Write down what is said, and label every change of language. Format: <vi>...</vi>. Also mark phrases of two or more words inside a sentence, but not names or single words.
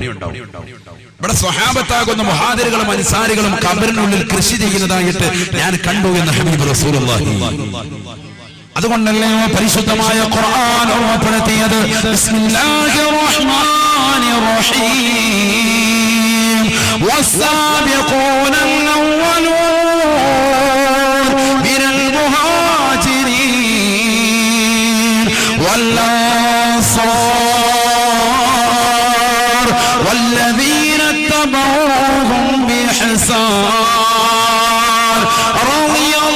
<ml>ഇവിടെ സ്വഹാബത്താകുന്ന മുഹാജിറുകളും അൻസാരികളും ഖബറിനുള്ളിൽ കൃഷി ചെയ്യുന്നതായിട്ട് ഞാൻ കണ്ടു എന്ന് ഹബീബ് റസൂലുള്ളാഹി. അതുകൊണ്ടല്ലേ പരിശുദ്ധമായ ഖുർആൻ ഓർമ്മപ്പെടുത്തിയത്,</ml> <ar>بسم الله الرحمن റഹീം والسابقون الأولون من المهاجرين والأنصار والذين اتبعوهم بإحسان رضي</ar>